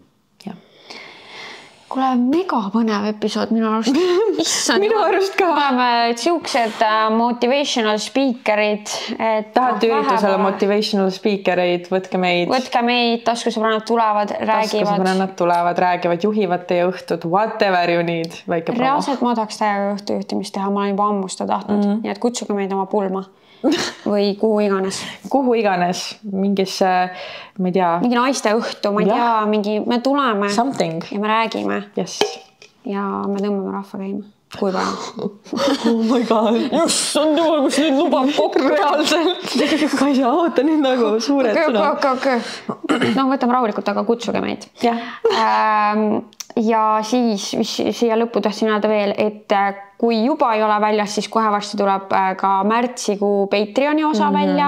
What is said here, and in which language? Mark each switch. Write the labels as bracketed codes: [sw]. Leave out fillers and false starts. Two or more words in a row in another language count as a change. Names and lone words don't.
[et] Kuule, mega põnev episood minu arust. Minu arust ka. Oleme siuksed [en] motivational speakerid. [et] Tahate üritusele [en] motivational speakereid, [et] võtke meid. Võtke meid, taskusõbrannad tulevad, räägivad. Taskusõbrannad tulevad, räägivad, juhivad teie õhtut, [en] whatever you need. [et] Väike promo. Reaalselt ma tahaks täiega õhtujuhtimist teha, ma olen juba ammu seda tahtnud. Nii et kutsuge meid oma pulma. Või kuhu iganes. Kuhu iganes. Mingisse, ma ei tea. Mingi naiste õhtu, ma ei tea, me tuleme. Something. Ja me räägime. Yes. Ja me tõmbame rahva käima. Kui vaja. [en] Oh my god. [et] Just, on juhul, kus nüüd lubab kokku. Reaalselt. Kaisa, oota nüüd nagu suured sõna. Okay. No võtame rahulikult, aga kutsuge meid. Ja siis siia lõppu tahtsin öelda veel, et kui juba ei ole väljas, siis kohe varsti tuleb ka märtsikuu Patreoni osa välja.